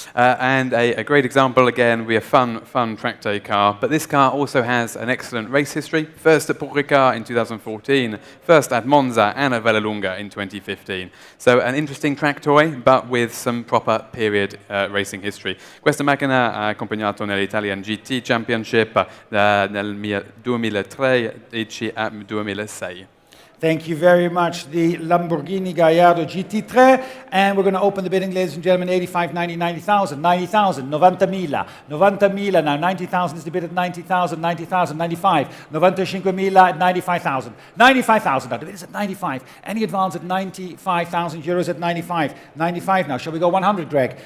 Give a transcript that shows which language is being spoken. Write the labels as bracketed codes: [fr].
[en] And a great example, again, we a fun track day car, but this car also has an excellent race history. First at Paul Ricard in 2014, first at Monza and at Vallelunga in 2015. So an interesting track toy, but with some proper period racing history. [it] Questa macchina ha accompagnato nell'Italian GT Championship nel 2013 a 2006. [en] Thank you very much, the Lamborghini Gallardo GT3. And we're going to open the bidding, ladies and gentlemen, 85, 90, 90,000, 90,000, 90.000, 90.000 now, 90,000 is the bid at 90,000, 90,000, 95, 95.000 at 95,000, 95,000 now, the bid is at 95, any advance at 95,000 euros at 95, 95 now, shall we go 100, Greg?